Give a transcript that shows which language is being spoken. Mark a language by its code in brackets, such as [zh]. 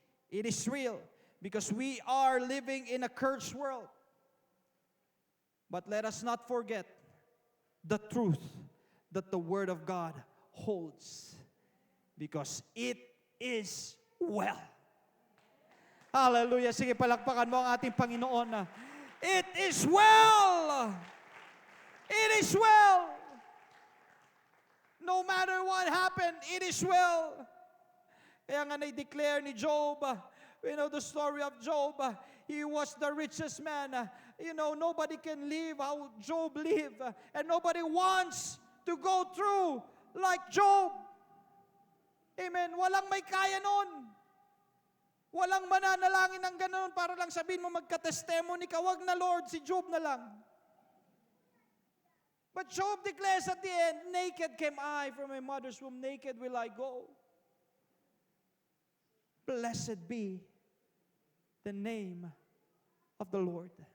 [en] It is real because we are living in a cursed world. But let us not forget the truth that the Word of God holds, because it is well. Hallelujah. [tl] Sige, palakpakan mo ang ating Panginoon. [en] It is well. It is well. No matter what happened, it is well. [tl] Kaya nga na-declare ni Job, [en] we know the story of Job. He was the richest man. You know, nobody can live how Job lived. And nobody wants to go through like Job. [tl] Amen. Walang may kaya nun. Walang mananalangin ng ganun para lang sabihin mo magka-testimony ka. Wag na, Lord, si Job na lang. [en] But Job declares at the end, naked came I from my mother's womb, naked will I go. Blessed be the name of the Lord.